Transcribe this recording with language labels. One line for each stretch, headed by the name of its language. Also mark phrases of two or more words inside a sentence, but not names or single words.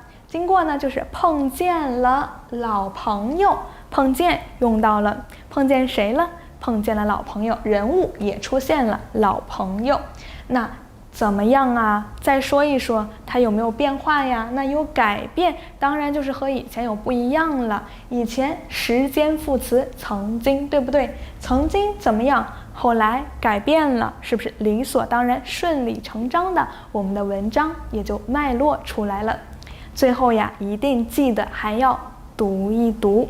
Chinese: 經過呢，就是碰見了老朋友，碰見用到了，碰見誰了？碰見了老朋友，人物也出現了，老朋友。那怎麼樣啊？再說一說，它有沒有變化呀？那有改變，當然就是和以前有不一樣了。以前時間副詞曾經，對不對？曾經怎麼樣？後來改變了，是不是理所當然、順理成章的？我們的文章也就脈絡出來了。最後呀，一定記得還要讀一讀。